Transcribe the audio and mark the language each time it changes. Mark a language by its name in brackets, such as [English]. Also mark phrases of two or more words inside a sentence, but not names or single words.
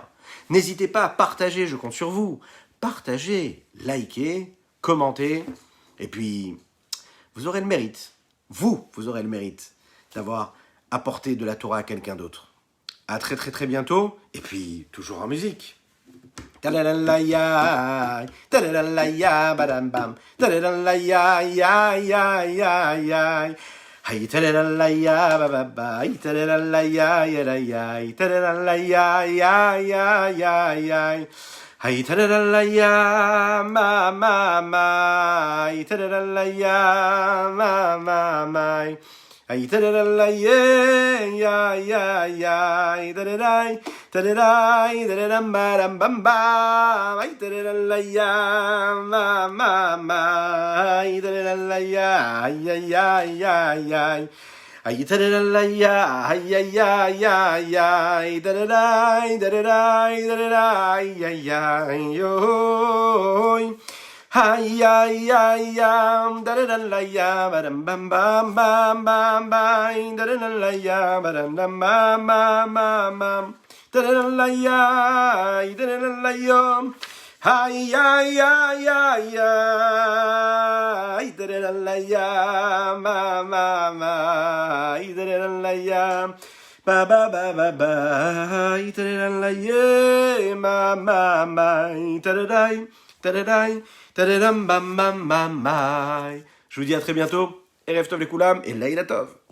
[French] N'hésitez pas à partager, je compte sur vous. Partagez, likez, commentez, et puis vous aurez le mérite, vous aurez le mérite d'avoir apporté de la Torah à quelqu'un d'autre. À très très très bientôt, et puis toujours en musique. Ta-la-la-la-ya, ta-la-la-la-ya, badam-bam, ta-la-la-la-ya, Hay ta-la-la-la-ya, ba-ba-ba, hay ta-la-la-la-ya, ya-la-ya, ta-la-la-la-ya, ya-ya-ya-ya, hay ta-la-la-la-ya, ma-ma-ma, hay ta-la-la-la-ya, ma-ma-ma, hay ta-la-la-la-ya, ya-ya-ya, ta-la-la-la, ta-da-da, da-da-dam-ba-dam-bam-bam, ay ta-da-da-la-ya, ma-ma-ma, ay ta-da-da-la-ya, ay-ay-ay-ay-ay, ay ta-da-da-la-ya, ay-ay-ay-ay-ay, da-da-da, da-da-da, da-da-da, ay-ay-ay-ay-oy. Aïe aïe aïe aïe, da da da la ya, badam bam bam bam bam bam, da da da la ya, badam bam bam bam bam bam, da da da la ya, da da da la yo. Aïe aïe aïe aïe aïe, da da da la ya, ma ma ma, da da da la ya. Ba ba ba ba ba, da da da la ye, ma ma ma, da da da. Tadadai, tadadam bam bam bam bam. Je vous dis à très bientôt. [Hebrew] ערב טוב [French] les Koulam et [Hebrew] לילה טוב.